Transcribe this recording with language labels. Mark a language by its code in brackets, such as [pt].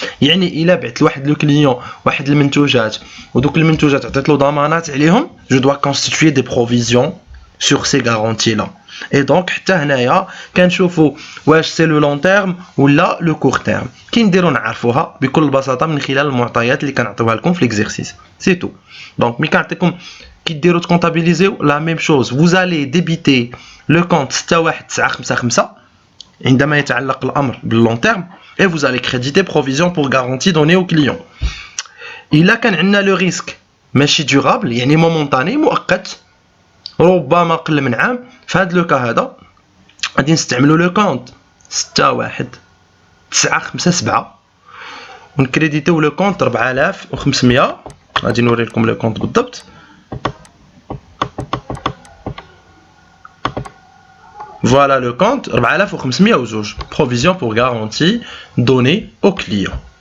[ar] يعني الا بعت لواحد لو كليون واحد المنتوجات ودوك المنتوجات عطيت له ضمانات عليهم، [fr] جو دوا كونستيتوي دي بروفيزيون sur ces garanties là. Et donc [ar] حتى هنايا كنشوفوا واش سي لو لون تيرم ولا لو كور تيرم، كي نديرو نعرفوها بكل بساطه من خلال المعطيات اللي كنعطيوها لكم في ليكزيرسيس سي تو. دونك ملي كنعطيكم كي ديروا [fr] تكونطابيليزيو لا ميم شوز، vous allez débiter le compte 61955 [ar] عندما يتعلق الامر باللون تيرم، [fr] et vous allez créditer provision pour garantie donnée au client. [ar] الا كان عندنا لو ريسك ماشي دورابل يعني مومونطاني مؤقت ربما قل من عام، في هذا لو كا هذا غادي نستعملوا لو كونت 61957 ونكريديتيو لو كونت 4500. غادي نوري لكم لو كونت بالضبط. [fr] Voilà le compte 4502 provision pour garantie donnée au client.